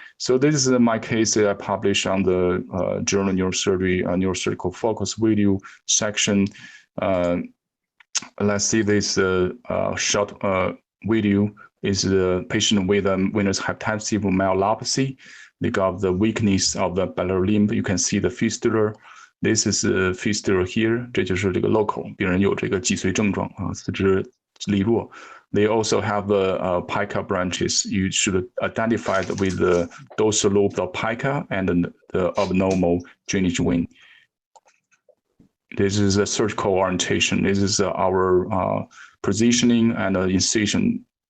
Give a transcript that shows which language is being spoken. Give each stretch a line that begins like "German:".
English: So this is my case that I published on the Journal Neurosurgery Neurosurgical Focus video section. Let's see this short video. Is the patient with venous hypertensive myelopathy. They got the weakness of the basilar limb. You can see the fistula. This is the fistula here.
Chinese: 这就是这个 local 病人有这个脊髓症状啊，四肢力弱。
English: They also have the pica branches. You should identify with the dorsal lobe of pica and the abnormal drainage vein. This is a surgical orientation. This is our positioning and incision.